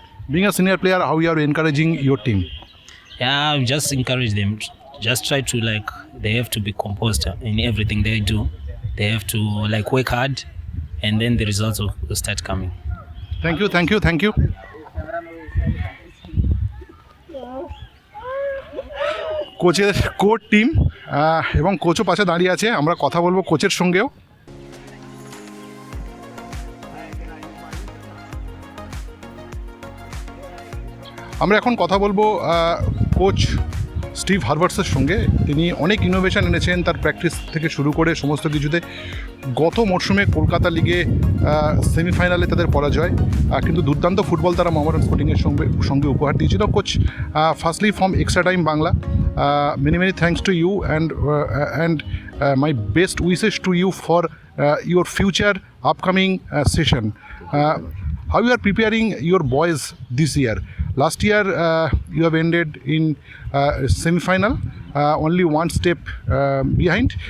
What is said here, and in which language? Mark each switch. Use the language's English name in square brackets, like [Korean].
[English] Being a senior player, how you are encouraging your team? Yeah, I'll just encourage them. Just try to they have to be composed in everything they do. They have to work hard, and then the results will start coming. Thank you, thank you, thank you. [Bangla] কোচের coach team এবং কোচও পাশে দাঁড়িয়ে আছে, আমরা কথা বলবো কোচের সঙ্গেও। আমরা এখন কথা বলবো কোচ স্টিভ হারবার্টসের সঙ্গে। তিনি অনেক ইনোভেশন এনেছেন, তার প্র্যাকটিস থেকে শুরু করে সমস্ত কিছুতে। গত মরশুমে কলকাতা লিগে সেমিফাইনালে তাদের পরাজয়, কিন্তু দুর্দান্ত ফুটবল তারা মোহামেডান স্পোর্টিংয়ের সঙ্গে উপহার দিয়েছিল। [English] Coach, firstly from extra time Bangla, many thanks to you, and my best wishes to you for your future upcoming session. How you are preparing your boys this year? Last year you have ended in semi-final, only one step behind.